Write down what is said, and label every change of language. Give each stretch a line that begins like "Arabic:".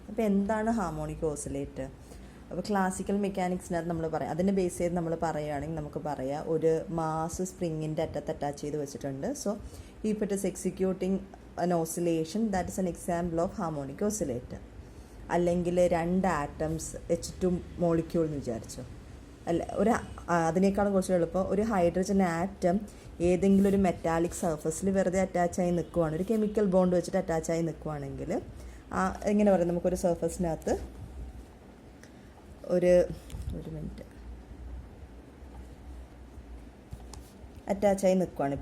Malayalam: അപ്പോൾ എന്താണ് harmonic oscillator? അപ്പോൾ ക്ലാസിക്കൽ മെക്കാനിക്സിനകത്ത് നമ്മൾ പറയാം, അതിനെ ബേസ് ചെയ്ത് നമ്മൾ പറയുകയാണെങ്കിൽ നമുക്ക് പറയാം ഒരു മാസ് സ്പ്രിങ്ങിൻ്റെ അറ്റത്ത് അറ്റാച്ച് ചെയ്ത് വെച്ചിട്ടുണ്ട്.
English: So if it is executing an oscillation, that is an example of harmonic oscillator.
Malayalam: അല്ലെങ്കിൽ രണ്ട് ആറ്റംസ് H2 മോളിക്യൂൾ എന്ന് വിചാരിച്ചു, അല്ല അതിനേക്കാളും കുറച്ച് എളുപ്പം ഒരു ഹൈഡ്രജൻ ആറ്റം ഏതെങ്കിലും ഒരു മെറ്റാലിക് സർഫസിൽ വെറുതെ അറ്റാച്ചായി നിൽക്കുവാണ്, ഒരു കെമിക്കൽ ബോണ്ട് വെച്ചിട്ട് അറ്റാച്ചായി നിൽക്കുവാണെങ്കിൽ എങ്ങനെ പറയാം, നമുക്കൊരു സർഫസിനകത്ത് ഒരു മിനിറ്റ് അറ്റാച്ചായി നിൽക്കുവാണ്.